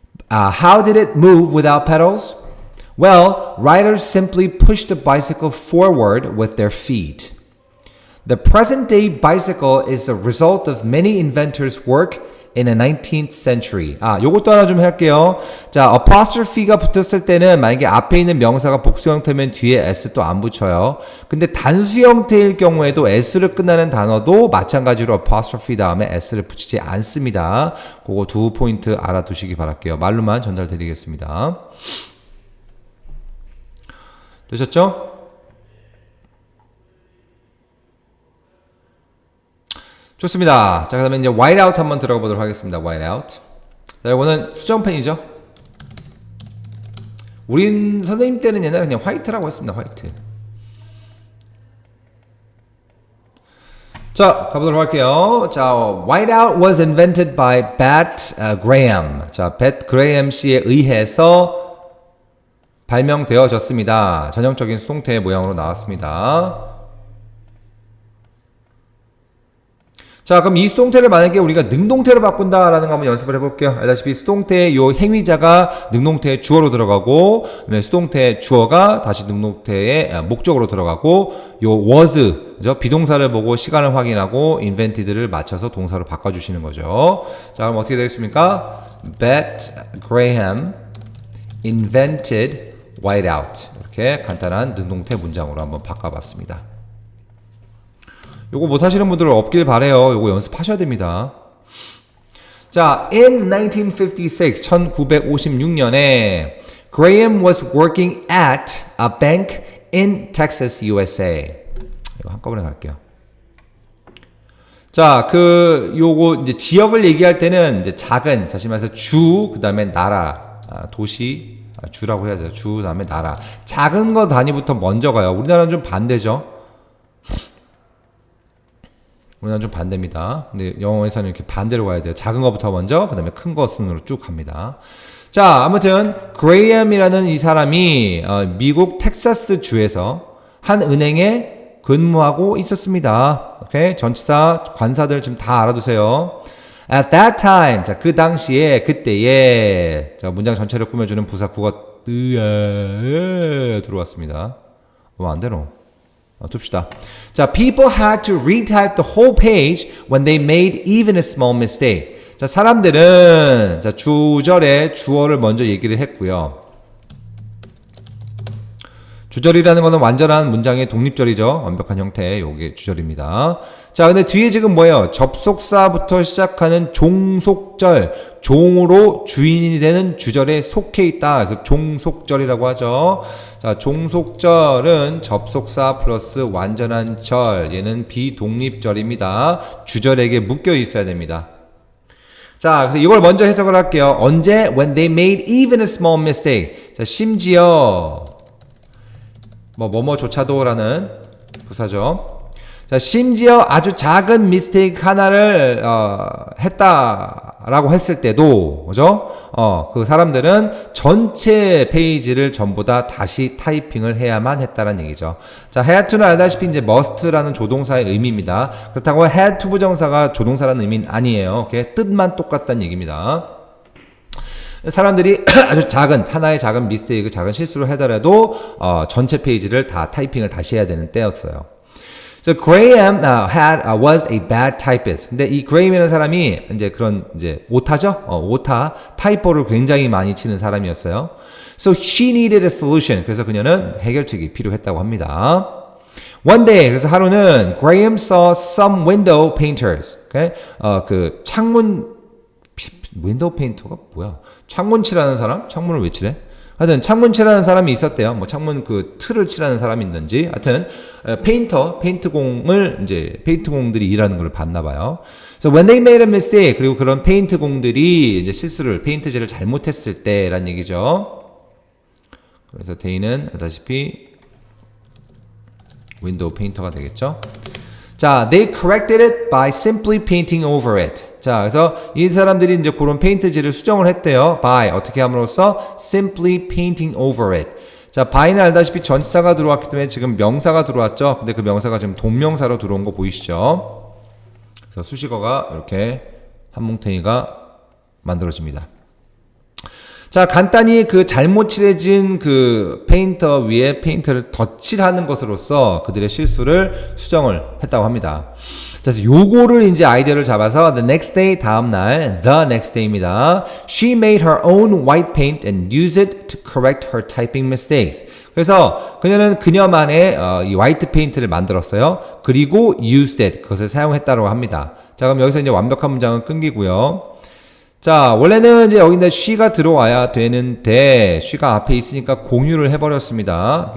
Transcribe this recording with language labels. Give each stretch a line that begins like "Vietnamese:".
English: How did it move without pedals? Well, riders simply pushed the bicycle forward with their feet. The present-day bicycle is a result of many inventors' work in the 19th century.
Korean: 요것도 하나 좀 할게요. 자, apostrophe가 붙었을 때는 만약에 앞에 있는 명사가 복수 형태면 뒤에 s 또 안 붙여요. 근데 단수 형태일 경우에도 s로 끝나는 단어도 마찬가지로 apostrophe 다음에 s를 붙이지 않습니다. 그거 2 포인트 알아두시기 바랄게요. 말로만 전달드리겠습니다. 되셨죠? 좋습니다. 자, 그 다음에 이제 whiteout 한번 들어가 보도록 하겠습니다. whiteout. 자, 이거는 수정펜이죠. 우린 선생님 때는 옛날에 그냥 화이트라고 했습니다. 화이트. 자, 가보도록 할게요.
English: 자, whiteout was invented by Bat Graham.
Korean: 자, Bat Graham 씨에 의해서 발명되어졌습니다. 전형적인 수동태 모양으로 나왔습니다. 자, 그럼 이 수동태를 만약에 우리가 능동태로 바꾼다라는 거 한번 연습을 해볼게요. 알다시피 수동태의 요 행위자가 능동태의 주어로 들어가고, 그다음에 수동태의 주어가 다시 능동태의 목적으로 들어가고, 요 was, 그죠? 비동사를 보고 시간을 확인하고 invented를 맞춰서 동사로 바꿔주시는 거죠. 자, 그럼 어떻게 되겠습니까?
English: Bet Graham invented whiteout.
Korean: 이렇게 간단한 능동태 문장으로 한번 바꿔봤습니다. 요거 못하시는 분들은 없길 바래요. 요거 연습하셔야 됩니다.
English: 자, in 1956,
Korean: 1956년에
English: Graham was working at a bank in Texas, USA.
Korean: 이거 한꺼번에 갈게요. 자, 요거 이제 지역을 얘기할 때는 이제 작은, 다시 말해서 주, 그 다음에 나라, 도시, 주라고 해야 돼요. 주, 그 다음에 나라. 작은 거 단위부터 먼저 가요. 우리나라는 좀 반대죠. 우리나라는 좀 반대입니다. 근데 영어에서는 이렇게 반대로 가야 돼요. 작은 거부터 먼저, 그 다음에 큰 거 순으로 쭉 갑니다. 자, 아무튼 그레이엄이라는 이 사람이 미국 텍사스 주에서 한 은행에 근무하고 있었습니다. 오케이? 전치사, 관사들 지금 다 알아두세요.
English: At that time,
Korean: 자, 그 당시에, 그때에, 자, 문장 전체를 꾸며주는 부사 국어 들어왔습니다. 안 되노? 둡시다.
English: 자, people had to retype the whole page when they made even a small mistake.
Korean: 자, 사람들은 자, 주절에 주어를 먼저 얘기를 했고요. 주절이라는 거는 완전한 문장의 독립절이죠. 완벽한 형태의 요게 주절입니다. 자, 근데 뒤에 지금 뭐예요? 접속사부터 시작하는 종속절, 종으로 주인이 되는 주절에 속해 있다. 그래서 종속절이라고 하죠. 자, 종속절은 접속사 플러스 완전한 절, 얘는 비독립절입니다. 주절에게 묶여 있어야 됩니다. 자, 그래서 이걸 먼저 해석을 할게요. 언제?
English: When they made even a small mistake.
Korean: 자, 심지어 뭐뭐조차도라는 부사죠. 자, 심지어 아주 작은 미스테이크 하나를 했다라고 했을 때도, 그죠? 그 사람들은 전체 페이지를 전부 다 다시 타이핑을 해야만 했다는 얘기죠. 자, had to는 알다시피 이제 must라는 조동사의 의미입니다. 그렇다고 had to 부정사가 조동사라는 의미는 아니에요. 오케이? 뜻만 똑같다는 얘기입니다. 사람들이 아주 작은 하나의 작은 미스테이크, 작은 실수를 하더라도 전체 페이지를 다 타이핑을 다시 해야 되는 때였어요.
English: So Graham was a bad typist.
Korean: 근데 이 Graham이라는 사람이 이제 그런 이제 오타죠? 오타 타이포를 굉장히 많이 치는 사람이었어요.
English: So she needed a solution.
Korean: 그래서 그녀는 해결책이 필요했다고 합니다.
English: One day,
Korean: 그래서 하루는
English: Graham saw some window painters. Okay?
Korean: 그 창문 윈도우 페인터가 뭐야? 창문 칠하는 사람? 창문을 왜 칠해? 하여튼 창문 칠하는 사람이 있었대요. 뭐 창문 그 틀을 칠하는 사람이 있는지. 하여튼 페인트공을 이제 페인트공들이 일하는 걸 봤나 봐요.
English: So when they made a mistake,
Korean: 그리고 그런 페인트공들이 이제 실수를 페인트질을 잘못했을 때란 얘기죠. 그래서 데이는 알다시피 윈도우 페인터가 되겠죠.
English: 자, they corrected it by simply painting over it.
Korean: 자, 그래서 이 사람들이 이제 그런 페인트질을 수정을 했대요.
English: by
Korean: 어떻게 함으로써
English: simply painting over it.
Korean: 자, by는 알다시피 전치사가 들어왔기 때문에 지금 명사가 들어왔죠. 근데 그 명사가 지금 동명사로 들어온 거 보이시죠? 그래서 수식어가 이렇게 한뭉탱이가 만들어집니다. 자, 간단히 그 잘못 칠해진 그 페인터 위에 페인트를 덧칠하는 것으로서 그들의 실수를 수정을 했다고 합니다. 자, 그래서 요거를 이제 아이디어를 잡아서
English: the next day
Korean: 다음날 the next day입니다.
English: She made her own white paint and used it to correct her typing mistakes.
Korean: 그래서 그녀는 그녀만의 이 화이트 페인트를 만들었어요. 그리고
English: used it
Korean: 그것을 사용했다고 합니다. 자, 그럼 여기서 이제 완벽한 문장은 끊기고요. 자, 원래는 이제 여기다 she가 들어와야 되는데 she가 앞에 있으니까 공유를 해버렸습니다.